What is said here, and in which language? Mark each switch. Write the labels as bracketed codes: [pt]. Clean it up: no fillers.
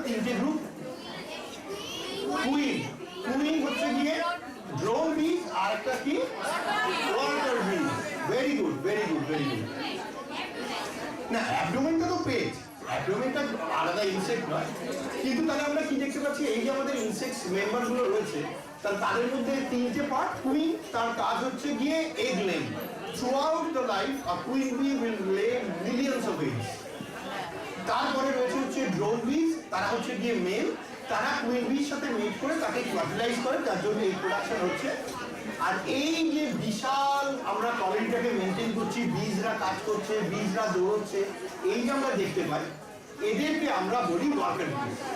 [bn] 3টে group. Queen হচ্ছে গিয়ে ড্রোন বিজ, আর একটা কি? ওয়াটার বিজ। [en] Very good, very good, very good. [bn] না, অ্যাবডোমেনটা তো পেট, অ্যাবডোমেনটা আলাদা ইনসেক্ট নয়। কিন্তু তাহলে আমরা কি দেখতে পাচ্ছি, এই যে আমাদের ইনসেক্টস মেম্বারগুলো রয়েছে, তাদের মধ্যে 3টে পার্ট। কুইন, তার কাজ হচ্ছে গিয়ে egg laying. [en] Throughout the life, a queen bee will lay millions of eggs. [bn] তারপরে রয়েছে হচ্ছে ড্রোন বিজ, তারা হচ্ছে গিয়ে মেল, তারা কুইন বির সাথে মেট করে তাকে ফার্টিলাইজ করে, তার জন্য এই প্রোডাকশন হচ্ছে। আর এই যে বিশাল আমরা কলোনিটাকে মেনটেন করছি, বীজরা কাজ করছে, বীজরা দৌড়চ্ছে, এই যে আমরা দেখতে পাই, এদেরকে আমরা বলি ওয়ার্কার বিজ।